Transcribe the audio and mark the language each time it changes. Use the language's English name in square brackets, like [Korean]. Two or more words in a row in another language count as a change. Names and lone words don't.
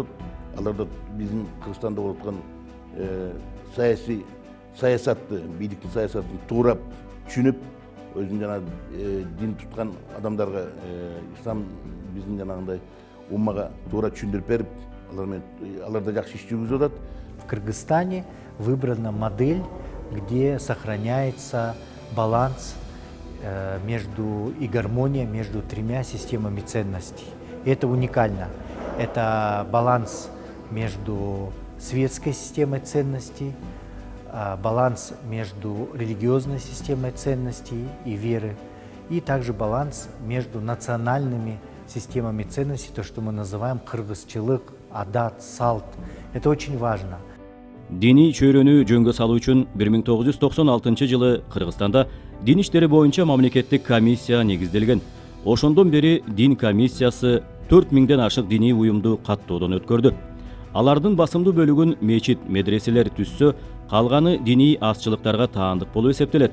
[Kyrgyz] Алар да биздин Кыргызстанда болуп аткан саясатты, бийликтин саясатын туурап түшүнүп, өзүнүн жана дин туткан адамдарга ислам биздин жанагындай уммага туура түшүндүрүп берип, алар да жакшы иш жүргүзүп атат. [Russian] В Кыргызстане выбрана модель, где сохраняется баланс и гармония между тремя системами ценностей. Это уникально. Это баланс между светской системой ценностей, баланс между религиозной системой ценностей и веры, и также баланс между национальными системами ценностей, то, что мы называем [Kyrgyz] кыргызчылык, адат, салт. [Russian] Это очень важно. [Kyrgyz] Диний чөйрөнү жөнгө салуу үчүн 1996 жылы Кыргызстанда дин иштери боюнча мамлекеттик комиссия негизделген. Ошондон бери дин комиссиясы 4000ден ашык диний уюмду каттоодон өткөрдү. Алардын басымдуу бөлүгүн мечит, медреселер түзсө, калганы диний азчылыктарга таандык болуп эсептелет.